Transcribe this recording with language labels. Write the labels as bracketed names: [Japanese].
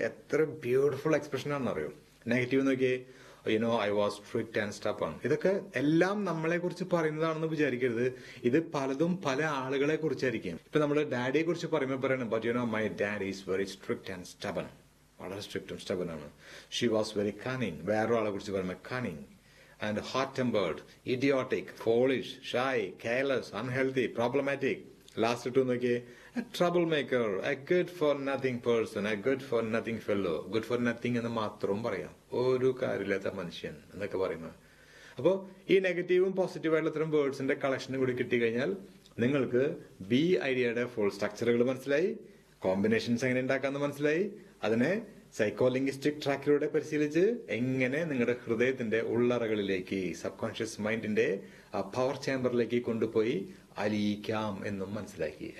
[Malayalam] എത്ര beautiful expression ആണെന്ന് അറിയോ. നെഗറ്റീവ് നോക്കിയേ, [English] I was strict and stubborn. [Malayalam] ഇതൊക്കെ എല്ലാം നമ്മളെ കുറിച്ച് പറയുന്നതാണെന്ന് വിചാരിക്കരുത്. ഇത് പലതും പല ആളുകളെ കുറിച്ചായിരിക്കും. ഇപ്പൊ നമ്മൾ ഡാഡിയെ കുറിച്ച് പറയുമ്പോൾ പറയണം, [English] But my dad is very strict and stubborn. [Malayalam] വളരെ സ്ട്രിക്റ്റും സ്റ്റബൺ ആണ്. [English] She was very cunning. [Malayalam] വേറൊരാളെ കുറിച്ച് പറയുമ്പോൾ [English] Cunning and hot tempered, idiotic, foolish, shy, careless, unhealthy, problematic. [Malayalam] Last 2 നോക്കിയേ, [English] a troublemaker, a good for nothing person, a good for nothing fellow. [Malayalam] good for nothing എന്ന് മാത്രവും പറയാം, ഒരു കാര്യമില്ലാത്ത മനുഷ്യൻ എന്നൊക്കെ പറയുന്നത്. അപ്പോൾ ഈ നെഗറ്റീവും പോസിറ്റീവായിട്ടുള്ള ഇത്തരം വേർഡ്സിന്റെ കളക്ഷനും കൂടി കിട്ടിക്കഴിഞ്ഞാൽ നിങ്ങൾക്ക് ബി ഐഡിയയുടെ ഫുൾ സ്ട്രക്ചറുകൾ മനസ്സിലായി, കോമ്പിനേഷൻസ് എങ്ങനെ ഉണ്ടാക്കാമെന്ന് മനസ്സിലായി. അതിനെ സൈക്കോലിംഗ്വിസ്റ്റിക് ട്രാക്കിലൂടെ പരിശീലിച്ച് എങ്ങനെ നിങ്ങളുടെ ഹൃദയത്തിന്റെ ഉള്ളറകളിലേക്ക്, സബ് കോൺഷ്യസ് മൈൻഡിന്റെ പവർ ചേംബറിലേക്ക് കൊണ്ടുപോയി അലിയിക്കാം എന്നും മനസ്സിലാക്കി.